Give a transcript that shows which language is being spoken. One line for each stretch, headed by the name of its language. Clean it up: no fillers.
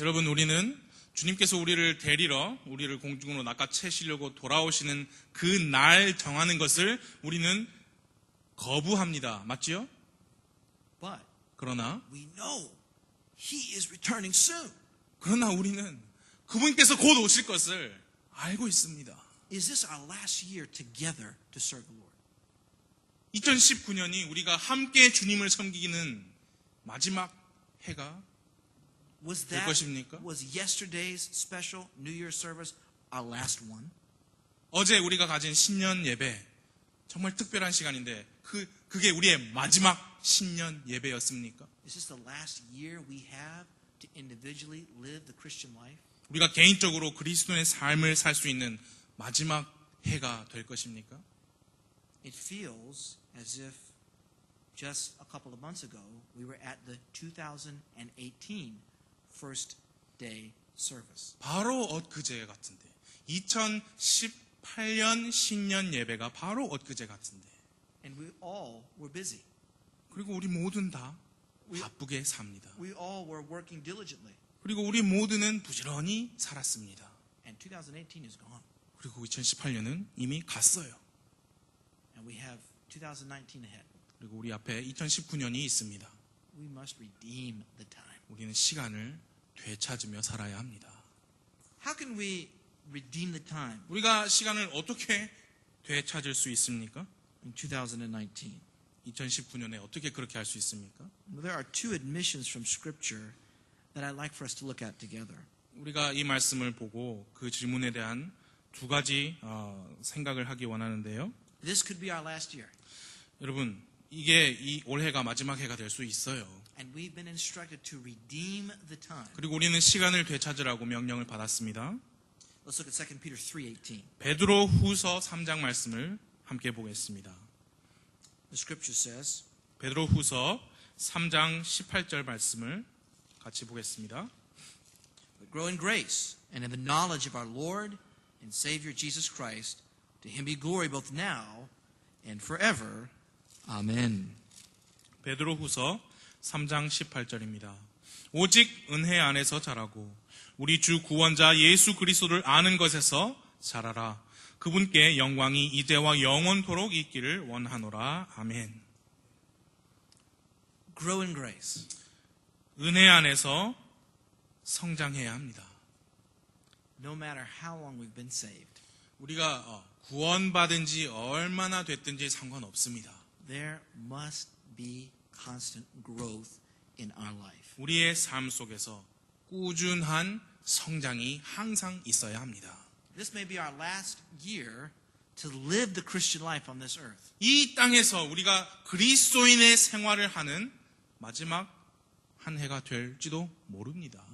Korean: 여러분, 우리는 주님께서 우리를 데리러 우리를 공중으로 낚아채시려고 돌아오시는 그 날 정하는 것을 우리는 거부합니다. 맞지요?
English: But
Korean: 그러나
English: we know He is returning soon.
Korean: 우리는 그분께서 곧 오실 것을 알고 있습니다.
English: Is this our last year together to serve the Lord?
Korean: 2019년이 우리가 함께 주님을 섬기는 마지막 해가
English: Was
Korean: 될 것입니까?
English: was yesterday's special New Year service our last one?
Korean: 어제 우리가 가진 신년 예배 정말 특별한 시간인데 그게 우리의 마지막 신년 예배였습니까?
English: Is this the last year we have to individually live the Christian life?
Korean: 우리가 개인적으로 그리스도의 삶을 살 수 있는 마지막 해가 될 것입니까?
English: It feels as if just a couple of months ago we were at the 2018 first day service.
Korean: 바로 엊그제 같은데 2018년 신년 예배가 바로 엊그제 같은데
English: And we all were busy.
Korean: 그리고 우리 모든 다 바쁘게 삽니다.
English: We all were working diligently.
Korean: 그리고 우리 모두는 부지런히 살았습니다.
English: And 2018 is gone.
Korean: 그리고 2018년은 이미 갔어요.
English: And we have 2019 ahead.
Korean: 그리고 우리 앞에 2019년이 있습니다.
English: We must redeem the time.
Korean: 우리는 시간을 되찾으며 살아야 합니다.
English: How can we redeem the time
Korean: 우리가 시간을 어떻게 되찾을 수 있습니까?
English: in 2019?
Korean: 2019년에 어떻게 그렇게 할 수 있습니까?
English: Well, there are two admissions from Scripture that I'd like for us to look at together.
Korean: 우리가 이 말씀을 보고 그 질문에 대한 두 가지 생각을 하기 원하는데요.
English: This could be our last year.
Korean: 여러분, 이게 이 올해가 마지막 해가 될 수 있어요.
English: And we've been instructed to redeem the time.
Korean: 그리고 우리는 시간을 되찾으라고 명령을 받았습니다.
English: Let's look at 2 Peter 3:18.
Korean: 베드로 후서 3장 말씀을 함께 보겠습니다.
English: The scripture says,
Korean: 베드로 후서 3장 18절 말씀을 같이 보겠습니다.
English: "But grow in grace and in the knowledge of our Lord and Savior Jesus Christ. To him be glory both now and forever. Amen."
Korean: 베드로 후서 3장 18절입니다. 오직 은혜 안에서 자라고 우리 주 구원자 예수 그리스도를 아는 것에서 자라라. 그분께 영광이 이제와 영원토록 있기를 원하노라. 아멘.
English: grow in grace.
Korean: 은혜 안에서 성장해야 합니다.
English: No matter how long we've been saved,
Korean: 우리가 구원받은 지 얼마나 됐든지 상관없습니다.
English: there must be constant growth in our life.
Korean: 우리의 삶 속에서 꾸준한 성장이 항상 있어야 합니다.
English: This may be our last year to live the Christian life on this earth.
Korean: 이 땅에서 우리가 그리스도인의 생활을 하는 마지막 한 해가 될지도 모릅니다.